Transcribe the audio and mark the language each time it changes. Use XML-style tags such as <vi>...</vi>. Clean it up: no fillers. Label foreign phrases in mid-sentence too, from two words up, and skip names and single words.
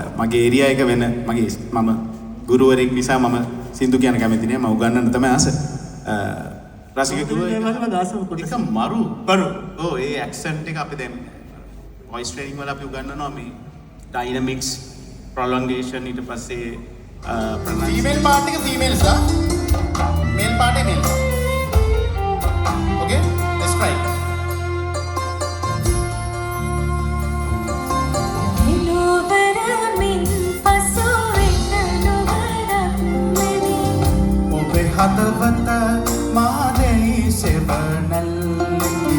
<si>මගේ ඒරියා එක වෙන මම ගුරුවරයෙක් නිසා මම සින්දු කියන කැමති නෑ. මම උගන්වන්න තමයි ආස. රසික ගුරුවරයෙක් එක මරු. ඔව් ඒ ඇක්සන්ට් එක අපි දැන්</si> <en>voice training</en> <si>වල අපි උගන්වනවා මේ</si> <en>dynamics prolongation</en> <si>ඊට පස්සේ</si> <en>female part එක females ලා male part එක male okay let's try</en> <si>ඔබේ හදවත මාදෙයි සෙවනල්ලි</si>